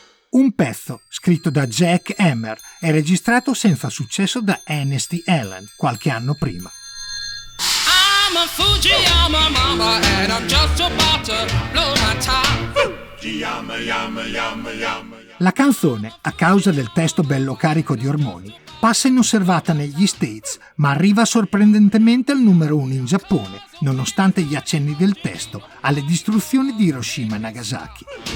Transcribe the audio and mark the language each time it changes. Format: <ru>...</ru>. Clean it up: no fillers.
<it>Un pezzo scritto da Jack Emmer e registrato senza successo da Ernest Allen qualche anno prima.</it> <en>I'm a Fujiyama mama and I'm just about to blow my top. Fujiyama, yama, yama, yama.</en> <it>La canzone, a causa del testo bello carico di ormoni, passa inosservata negli States, ma arriva sorprendentemente al numero uno in Giappone, nonostante gli accenni del testo alle distruzioni di Hiroshima e Nagasaki.</it>